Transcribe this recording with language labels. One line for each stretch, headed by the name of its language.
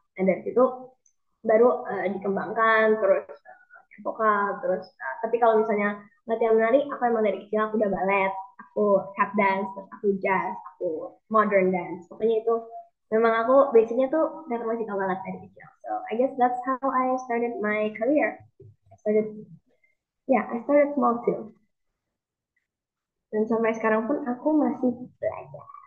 Indonesian: Dan dari situ baru dikembangkan terus vokal terus tapi kalau misalnya latihan menari aku emang dari kecil aku udah balet, aku tap dance, terus aku jazz, aku modern dance. Pokoknya itu memang aku basicnya tuh dari musikal banget dari kecil.
English: So I guess that's how I started my career. I started small too.
Indonesian: Dan sampai sekarang pun aku masih belajar.